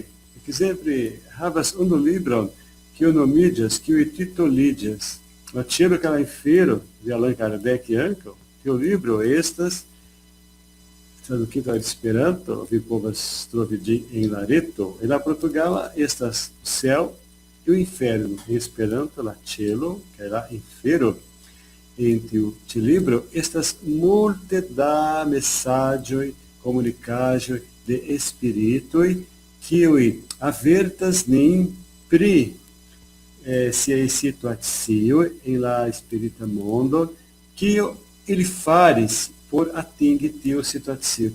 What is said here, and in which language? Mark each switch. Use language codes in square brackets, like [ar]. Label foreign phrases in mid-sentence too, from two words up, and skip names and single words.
[eo] Ekzemple, havas unu libron, kiu nomiĝas, kiu titoliĝas La ĉielo kaj la infero de Allan Kardec ankaŭ. Tiu libro estas tradukita al Esperanto, vi povas trovi ĝin en la reto. En la portugala estas [pt] céu e o inferno. [eo] En Esperanto la ĉielo kaj la infero. En tiu ĉi libro estas multe da mesaĝoj, komunikaĵoj de spiritoj, kiuj avertas nin pri siaj situacioj en la spirita mondo, kio ili faris por atingi tiu situacio.